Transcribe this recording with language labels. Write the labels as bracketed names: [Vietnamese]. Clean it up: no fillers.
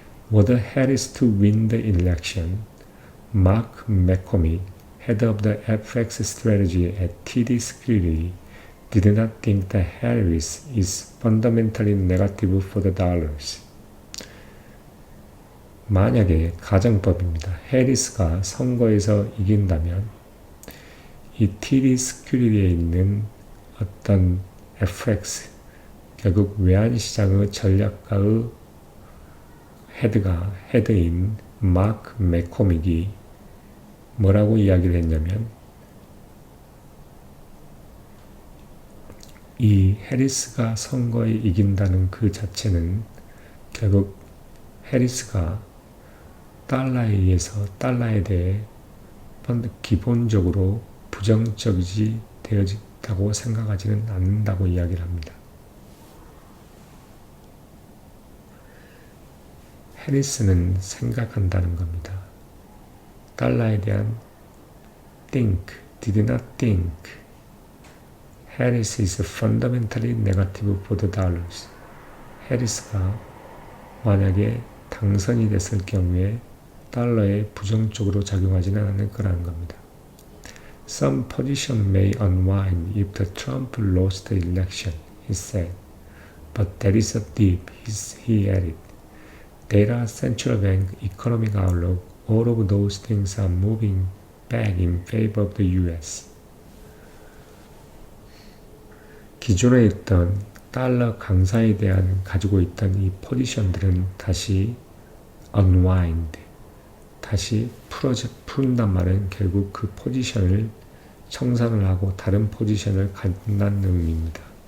[English] Were Harris to win the election, Mark McCormick, head of the FX strategy at TD Securities, did not think that Harris is fundamentally negative for the dollars. [Korean] 만약에 가정법입니다. 해리스가 선거에서 이긴다면 이 TD Securities에 있는 어떤 FX, 결국 외환시장의 전략가의 헤드인 마크 맥코믹이 뭐라고 이야기를 했냐면, 이 해리스가 선거에 이긴다는 그 자체는 결국 해리스가 달러에 의해서 달러에 대해 기본적으로 부정적이 되어졌다고 생각하지는 않는다고 이야기를 합니다. 해리스는 생각한다는 겁니다. 달러에 대한 [English] did not think. Harris is fundamentally negative for the dollars. [Korean] 해리스가 만약에 당선이 됐을 경우에 달러에 부정적으로 작용하지는 않을 거라는 겁니다. [English] Some position may unwind if the Trump lost the election, he said. But that is a dip, he added. Data, central bank, economic outlook, all of those things are moving back in favor of the U.S. [Korean] 기존에 있던 달러 강세에 대한 가지고 있던 이 포지션들은 다시 unwind, 다시 푼단 말은 결국 그 포지션을 청산을 하고 다른 포지션을 갖는다는 의미입니다.